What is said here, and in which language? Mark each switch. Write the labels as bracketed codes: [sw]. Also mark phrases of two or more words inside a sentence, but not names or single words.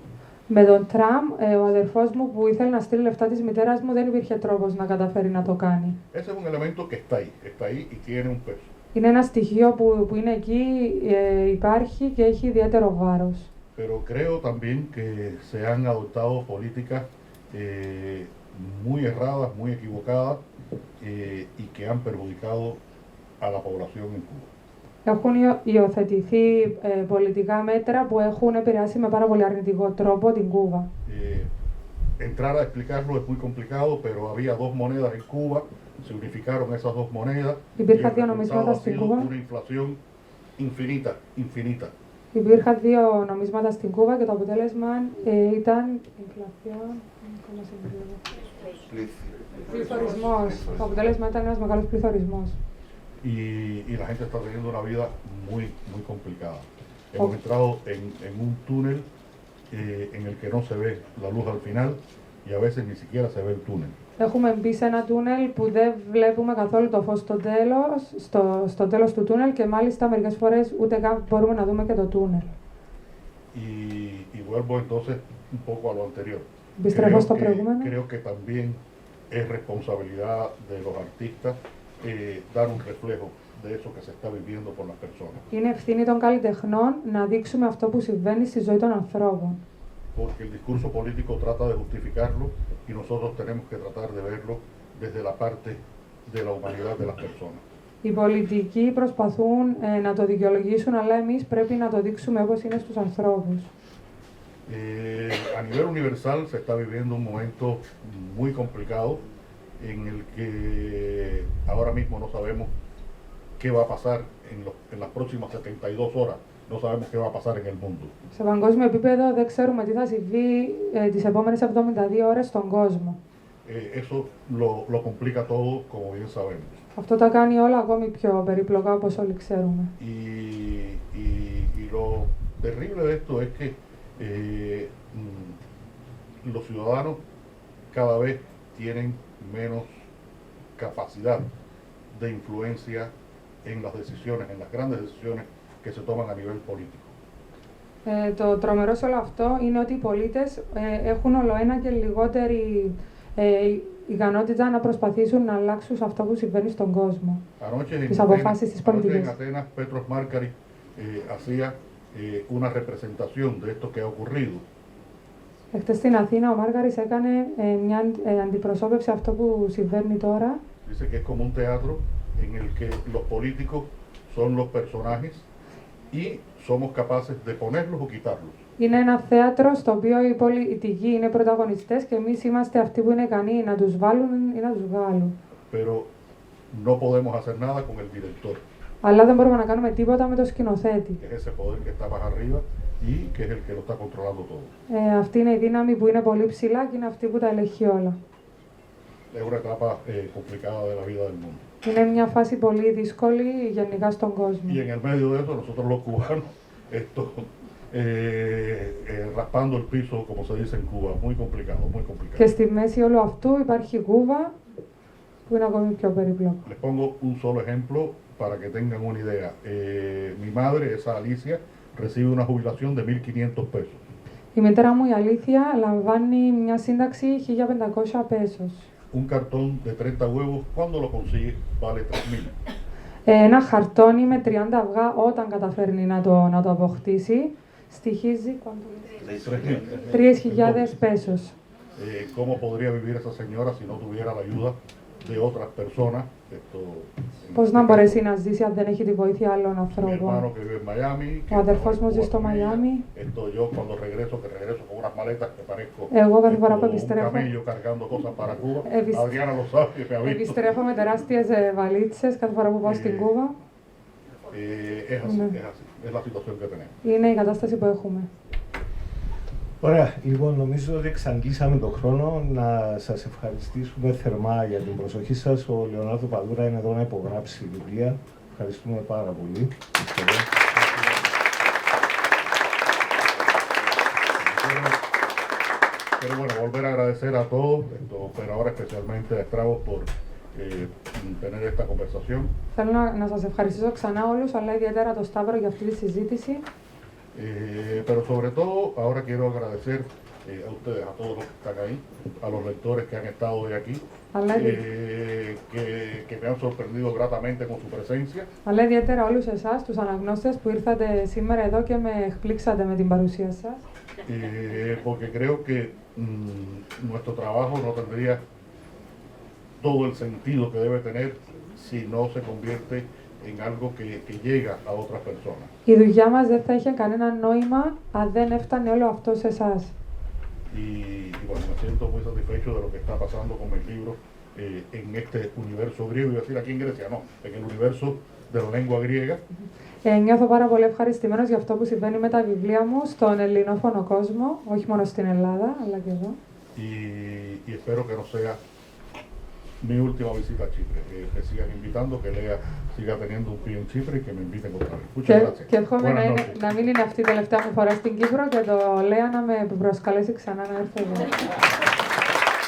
[el] Με τον Τραμπ, ο αδερφός μου που ήθελε να στείλει λεφτά της μητέρας μου δεν υπήρχε τρόπος να καταφέρει να το κάνει. [es] Ese es un elemento que está ahí y tiene un peso. [el] Είναι ένα στοιχείο που είναι εκεί, υπάρχει και έχει ιδιαίτερο βάρος. [es] Pero creo también que se han adoptado políticas muy erradas, muy equivocadas y que han perjudicado a la población en Cuba. [el] Έχουν υιοθετηθεί πολιτικά μέτρα που έχουν επηρεάσει με πάρα πολύ αρνητικό τρόπο την Κούβα. [es] Entrar a explicarlo es muy complicado, pero había dos monedas en Cuba, se unificaron esas dos monedas y el resultado ha sido una inflación infinita. [el] Υπήρχαν δύο νομίσματα στην Κούβα και το αποτέλεσμα ήταν πληθωρισμός. Το αποτέλεσμα ήταν ένας μεγάλος πληθωρισμός. [es] Y la gente está teniendo una vida muy complicada. Hemos entrado en un túnel en el que no se ve la luz al final y a veces ni siquiera se ve el túnel. [el] Έχουμε μπει σε ένα τούνελ που δεν βλέπουμε καθόλου το φως στο τέλος του τούνελ και μάλιστα μερικές φορές ούτε καν μπορούμε να δούμε και το τούνελ. [es] Y vuelvo entonces un poco a lo anterior. Creo que también es responsabilidad de los artistas dar un reflejo de eso que se está viviendo por las personas. [el] Είναι ευθύνη των καλλιτεχνών να δείξουμε αυτό που συμβαίνει στη ζωή των ανθρώπων. [es] Porque el discurso político trata de justificarlo y nosotros tenemos que tratar de verlo desde la parte de la humanidad de las personas. [el] Οι πολιτικοί προσπαθούν να το δικαιολογήσουν, αλλά εμείς πρέπει να το δείξουμε όπως είναι στους ανθρώπους. [es] A nivel universal se está viviendo un momento muy complicado en el que ahora mismo no sabemos qué va a pasar en las próximas 72 horas. No sabemos qué va a pasar en el mundo. [el] Σε παγκόσμιο επίπεδο δεν ξέρουμε τι θα συμβεί τις επόμενες 72 ώρες στον κόσμο. [es] eso lo complica todo, como bien sabemos. [el] Αυτό τα κάνει όλα ακόμη πιο περίπλοκα, όπως όλοι ξέρουμε. [es] Y lo terrible de esto es que los ciudadanos cada vez tienen menos capacidad de influencia en las decisiones, en las grandes decisiones que se toman a nivel político. [el] Το τρομερό σε όλο αυτό είναι ότι οι πολίτες έχουν όλο ένα και λιγότερη ικανότητα να προσπαθήσουν να αλλάξουν σε αυτό που συμβαίνει στον κόσμο. Τις αποφάσεις της πολιτικής. [es] En Atenas, Petros Markaris hacía una representación de esto que ha ocurrido. [el] Εχθές στην Αθήνα ο Μάργαρης έκανε μια αντιπροσώπευση αυτό που συμβαίνει τώρα. [es] Dice que es como un teatro en el que los políticos son los personajes y somos capaces de ponerlos o quitarlos. [el] Είναι ένα θέατρο στο οποίο οι πολιτικοί είναι πρωταγωνιστές και εμείς είμαστε αυτοί που είναι ικανοί να τους βάλουν ή να τους βγάλουν. [es] Pero no podemos hacer nada con el director. [el] Αλλά δεν μπορούμε να κάνουμε τίποτα με το σκηνοθέτη. [es] Que es ese poder que está más arriba y que es el que lo está controlando todo. [el] Αυτή είναι η δύναμη που είναι πολύ ψηλά και είναι αυτή που τα ελέγχει όλα. [es] Es una etapa complicada de la vida del mundo. [el] Είναι μια φάση πολύ δύσκολη γενικά στον κόσμο. [es] Y en el medio de eso, nosotros los cubanos, raspando el piso, como se dice en Cuba, muy complicado, muy complicado. [el] Και στη μέση όλου αυτού υπάρχει η Κούβα, που είναι ακόμη πιο περίπλοκο. [es] Les pongo un solo ejemplo para que tengan una idea. Mi madre, esa Alicia, recibe una jubilación de 1.500 pesos. [el] Η μητέρα μου, η Αλήθεια, λαμβάνει μια σύνταξη 1.500 πέσος. [es] Un cartón de 30 huevos, cuando lo consigue, vale 3.000. [el] Ένα χαρτόνι με 30 αυγά, όταν καταφέρνει να το αποκτήσει, στοιχίζει 3.000 πέσος. [es] ¿Cómo podría vivir esa señora si no tuviera la ayuda de otras personas? [el] Πώς να μπορέσει να ζήσει αν δεν έχει τη βοήθεια άλλων [es] Mi [el] ανθρώπων. [es] hermano que vive en Miami. [el] Ο αδερφός μου ζει στο Μαϊάμι. [es] Yo cuando regreso con unas maletas que parezco [el] Εγώ κάθε φορά που [es] un [el] επιστρέφω, [es] camello cargando cosas para Cuba. Adriana lo sabe, me ha visto. [el] επιστρέφω με τεράστιες βαλίτσες κάθε φορά που πάω στην Κούβα. [es] Es así, es así, es la situación que tenemos. [el] Είναι η κατάσταση που έχουμε. Ωραία, λοιπόν, νομίζω ότι εξαντλήσαμε τον χρόνο. Να σας ευχαριστήσουμε θερμά για την προσοχή σας. Ο Λεωνάρδο Παδούρα είναι εδώ να υπογράψει βιβλία. Ευχαριστούμε πάρα πολύ. [es] Pero bueno, volver a agradecer a todos, pero ahora especialmente a Estragos por tener esta conversación. [el] Θέλω να σας ευχαριστήσω ξανά όλους, αλλά ιδιαίτερα τον Σταύρο για αυτή τη συζήτηση. [es] Pero sobre todo, ahora quiero agradecer a ustedes, a todos los que están ahí, a los lectores que han estado hoy aquí, que me han sorprendido gratamente con su presencia. [el] Αλλά ιδιαίτερα όλους εσάς, τους αναγνώστες που ήρθατε σήμερα εδώ και με εκπλήξατε με την παρουσία σας. [es] Porque creo que nuestro trabajo no tendría todo el sentido que debe tener si no se convierte en algo que llega a otras personas. [el] Η δουλειά μας δεν θα είχε κανένα νόημα αν δεν έφτανε όλο αυτό σε εσάς. [es] Y bueno, me siento muy satisfecho de lo que está pasando con mis libros en este universo griego, y decir aquí en Grecia, no, en el universo de la lengua griega. [el] Νιώθω πάρα πολύ ευχαριστημένος για αυτό που συμβαίνει με τα βιβλία μου στον ελληνόφωνο κόσμο, όχι μόνο στην Ελλάδα, αλλά και εδώ. [es] Y espero que no sea mi última visita a Chipre, que sigan invitando, que Lea siga teniendo un pie en Chipre y que me inviten otra vez. Muchas gracias. [el] Και εύχομαι να μην είναι αυτή η τελευταία μου φορά στην Κύπρο και το Λέα να με προσκαλέσει ξανά να έρθω εδώ.